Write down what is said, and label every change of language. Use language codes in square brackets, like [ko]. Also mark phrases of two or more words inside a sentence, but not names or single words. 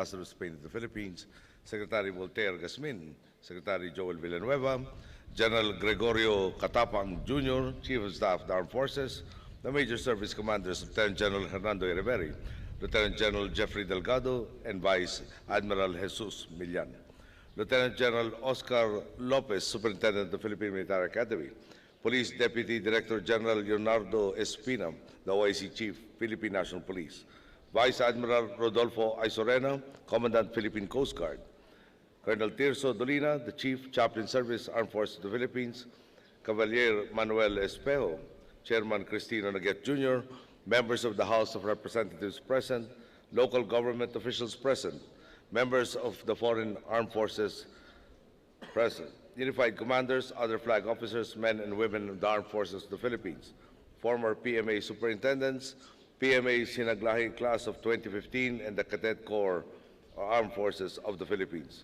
[en] of Spain to the Philippines, Secretary Voltaire Gazmin, Secretary Joel Villanueva, General Gregorio Catapang Jr., Chief of Staff of the Armed Forces, the Major Service Commanders Lieutenant General Hernando Riveri, Lieutenant General Jeffrey Delgado, and Vice Admiral Jesus Millan, Lieutenant General Oscar Lopez, Superintendent of the Philippine Military Academy, Police Deputy Director General Leonardo Espina, the OIC Chief, Philippine National Police, Vice Admiral Rodolfo Isorena, Commandant Philippine Coast Guard, Colonel Tirso Dolina, the Chief, Chaplain Service, Armed Forces of the Philippines, Cavalier Manuel Espejo, Chairman Cristino Naget Jr., members of the House of Representatives present, local government officials present, members of the Foreign Armed Forces present, unified commanders, other flag officers, men and women of the Armed Forces of the Philippines, former PMA superintendents, PMA Sinag-lahi class of 2015, and the Cadet Corps Armed Forces of the Philippines.